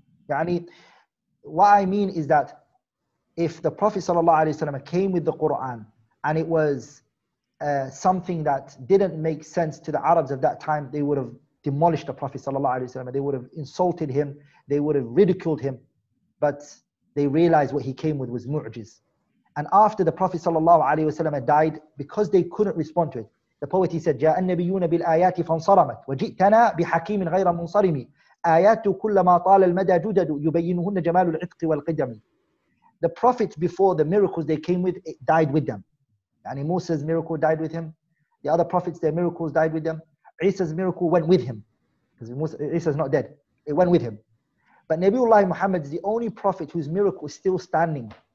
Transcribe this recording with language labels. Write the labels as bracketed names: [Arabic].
[English] Yani, what I mean is that if the Prophet ﷺ came with the Qur'an and it was something that didn't make sense to the Arabs of that time, they would have demolished the Prophet ﷺ. They would have insulted him. They would have ridiculed him. But they realized what he came with was mu'jiz. And after the Prophet ﷺ died, because they couldn't respond to it, the poet, he said, [Arabic] جاء النبيون بالآيات فانصرمت وجئتنا بحكيم غير منصرم آيات كلما طال المدى جدد يبينهن جمال العتق والقدم. [English] The prophets before the miracles they came with, it died with them. Yani Musa's miracle died with him. The other prophets, their miracles died with them. Isa's miracle went with him. Because Isa's not dead. It went with him. But Nabiullah Muhammad is the only prophet whose miracle is still standing.